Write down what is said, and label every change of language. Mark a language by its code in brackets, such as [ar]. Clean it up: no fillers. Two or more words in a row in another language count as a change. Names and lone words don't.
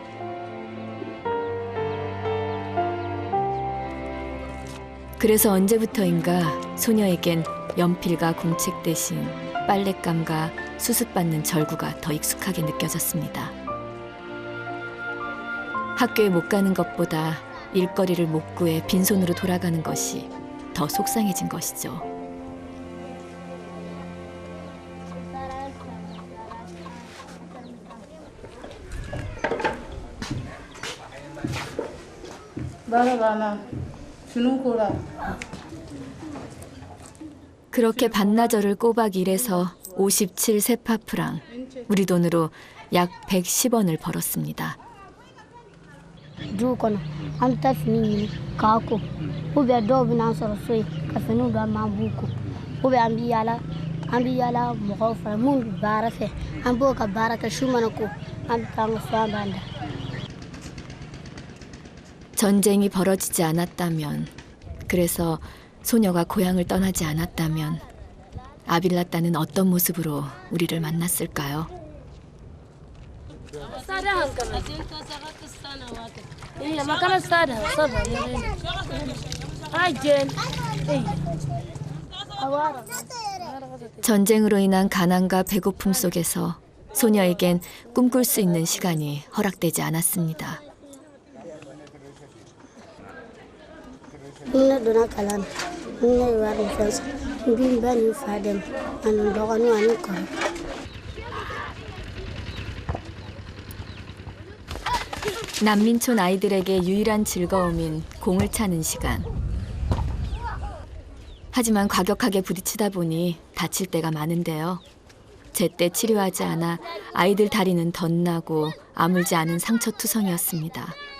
[ko] 그래서 언제부터인가 소녀에겐 연필과 공책 대신 빨랫감과 수습받는 절구가 더 익숙하게 느껴졌습니다. 학교에 못 가는 것보다 일거리를 못 구해 빈손으로 돌아가는 것이 더 속상해진 것이죠. [bm] baara banna finiw kora. [ko] 그렇게 반나절을 꼬박 일해서 57세파프랑, 우리 돈으로 약 110원을 벌었습니다. [bm] dugu kɔnɔ an bɛ taa fini ɲini k'a ko ubiyɛn dɔw bɛ n'an sɔrɔ so yen ka finiw dɔ an b'u ko ubiyɛn an bɛ yaala mɔgɔw fɛ minnu bɛ baara fɛ an b'o ka baara kɛ su mana ko an bɛ taa an ka so an b'an da. [ko] 전쟁이 벌어지지 않았다면, 그래서 소녀가 고향을 떠나지 않았다면 아빌라따는 어떤 모습으로 우리를 만났을까요? 전쟁으로 인한 가난과 배고픔 속에서 소녀에겐 꿈꿀 수 있는 시간이 허락되지 않았습니다. [bm] ne donna kalan na ne ye wari fɛn sɔrɔ n bi n bɛ nin fa dɛmɛ ani n dɔgɔninw ani n kɔrɔ. [ko] 난민촌 아이들에게 유일한 즐거움인 공을 차는 시간. 하지만 과격하게 부딪히다 보니 다칠 때가 많은데요. 제때 치료하지 않아 아이들 다리는 덧나고 아물지 않은 상처투성이었습니다.